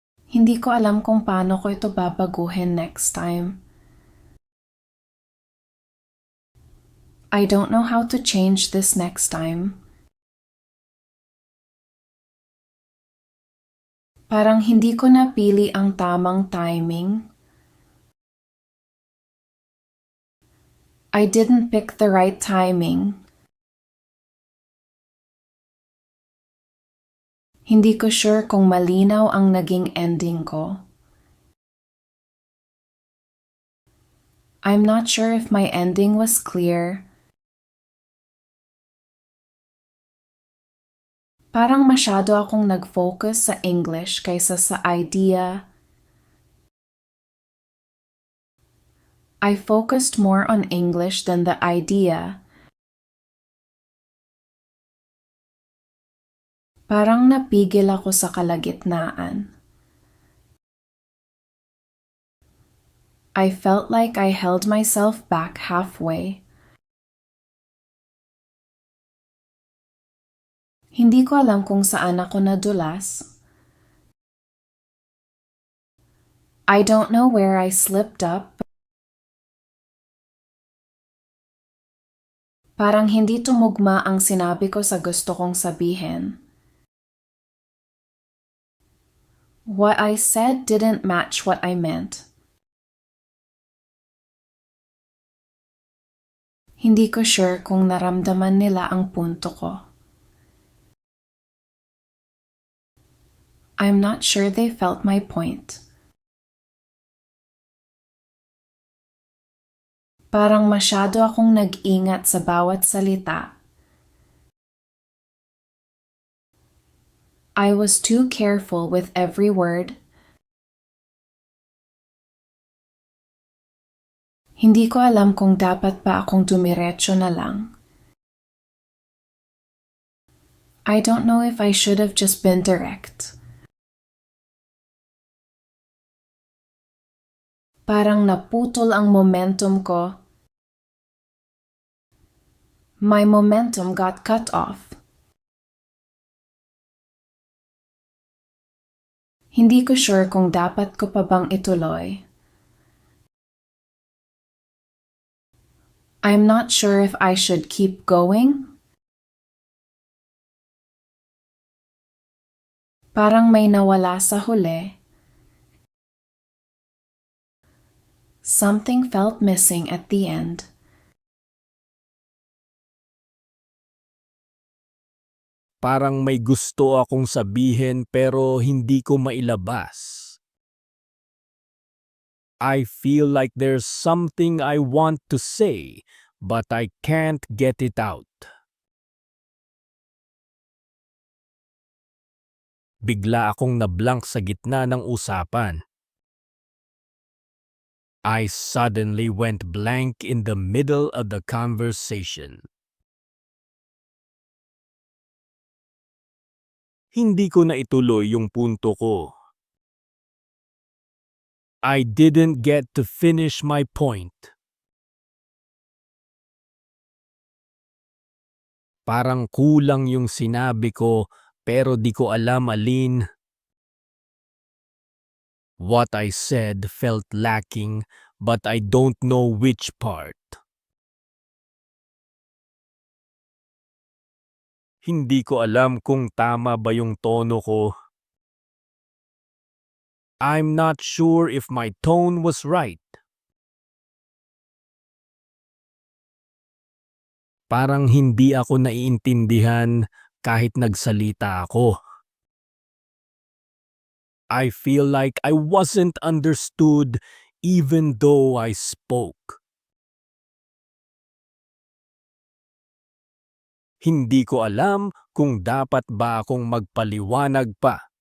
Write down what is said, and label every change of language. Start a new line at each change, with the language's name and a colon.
Filipino: Hindi ko alam kung paano ko ito babaguhin
English: next time. I don't know how to change this next time.
Filipino: Parang hindi ko napili ang tamang timing.
English: I didn't pick the right timing.
Filipino: Hindi ko sure kung malinaw ang naging ending ko.
English: I'm not sure if my ending was clear.
Filipino: Parang masyado akong nag-focus sa English kaysa sa idea.
English: I focused more on English than the idea.
Filipino: Parang napigil ako sa kalagitnaan.
English: I felt like I held myself back halfway.
Filipino: Hindi ko alam kung saan ako nadulas.
English: I don't know where I slipped up.
Filipino: Parang hindi tumugma ang sinabi ko sa gusto kong sabihin.
English: What I said didn't match what I meant.
Filipino: Hindi ko sure kung naramdaman nila ang punto ko.
English: I'm not sure they felt my point.
Filipino: Parang masyado akong nag-ingat sa bawat salita.
English: I was too careful with every word.
Filipino: Hindi ko alam kung dapat pa akong dumiretso na lang.
English: I don't know if I should have just been direct.
Filipino: Parang naputol ang momentum ko.
English: My momentum got cut off.
Filipino: Hindi ko sure kung dapat ko pa bang ituloy.
English: I'm not sure if I should keep going.
Filipino: Parang may nawala sa huli.
English: Something felt missing at the end.
Filipino: Parang may gusto akong sabihin pero hindi ko mailabas.
English: I feel like there's something I want to say, but I can't get it out.
Filipino: Bigla akong nablank sa gitna ng usapan.
English: I suddenly went blank in the middle of the conversation.
Filipino: Hindi ko na ituloy yung punto ko.
English: I didn't get to finish my point.
Filipino: Parang kulang yung sinabi ko pero di ko alam alin.
English: What I said felt lacking but I don't know which part.
Filipino: Hindi ko alam kung tama ba yung tono ko.
English: I'm not sure if my tone was right.
Filipino: Parang hindi ako naiintindihan kahit nagsalita ako.
English: I feel like I wasn't understood even though I spoke.
Filipino: Hindi ko alam kung dapat ba akong magpaliwanag pa.